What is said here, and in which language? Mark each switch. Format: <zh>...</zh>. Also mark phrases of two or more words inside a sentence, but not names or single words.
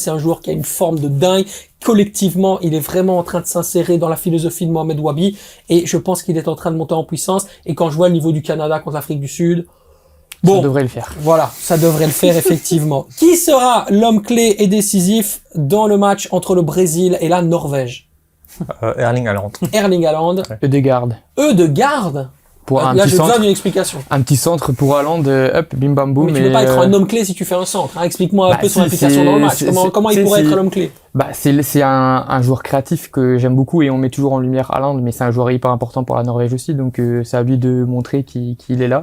<fr>C'est un joueur qui a une forme de dingue. Collectivement, il est vraiment en train de s'insérer dans la philosophie de Mohamed Wabi. Et je pense qu'il est en train de monter en puissance. Et quand je vois le niveau du Canada contre l'Afrique du Sud, Ça bon, devrait le faire. voilà, ça devrait le faire effectivement. Qui sera l'homme clé et décisif dans le match entre le Brésil et la Norvège? Erling Haaland. Erling Haaland. Ødegaard. Ødegaard. Pour un Là, petit j'ai besoin centre. d'une explication. Un petit centre pour Haaland, hop, bim bam boum. Mais tu peux pas être un homme clé si tu fais un centre. Hein. Explique-moi un Bah, peu son si, implication dans le match. c'est- Comment il c'est- pourrait c'est- être l'homme clé? Bah, c'est un joueur créatif que j'aime beaucoup et on met toujours en lumière Haaland, mais c'est un joueur hyper important pour la Norvège aussi, donc c'est à lui de montrer qu'il est là.</fr>